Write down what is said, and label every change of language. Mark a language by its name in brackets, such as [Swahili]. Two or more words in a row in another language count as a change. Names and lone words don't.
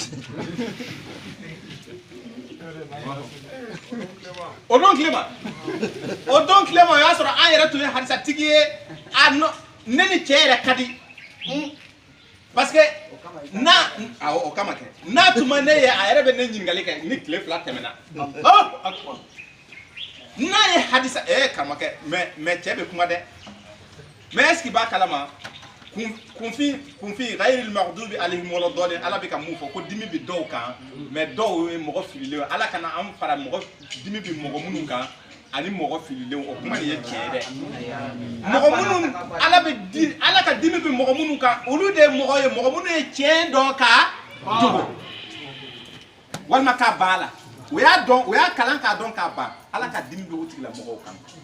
[Bambara] o don tilema o y'a sɔrɔ an yɛrɛ tun ye hadisatigi ye ne ni cɛ yɛrɛ ka di parce que o kama kɛ n'a tun ma ne ye a yɛrɛ bɛ ne ɲininkali kɛ ni tile fila tɛmɛna n'a ye hadisa karamɔgɔkɛ mais cɛ bɛ kuma dɛ [French] mais est ce que [Bambara] b'a kalama kunfin [Arabic] غير المغضوب عليهم ولا الضالين [Bambara] ala bɛ ka mun fɔ ko dimi bɛ dɔw kan mais dɔw ye mɔgɔ fililen ala kana an fara mɔgɔ dimi bɛ mɔgɔ minnu kan ani mɔgɔ fililenw o kuma nin ye tiɲɛ dɛ mɔgɔ minnu ala ka dimi bɛ mɔgɔ minnu kan olu de ye mɔgɔ ye mɔgɔ minnu ye tiɲɛ dɔn ka dogo walima k'a ban a la o y'a kalan k'a dɔn k'a ban ala ka dimi bɛ o tigilamɔgɔw kan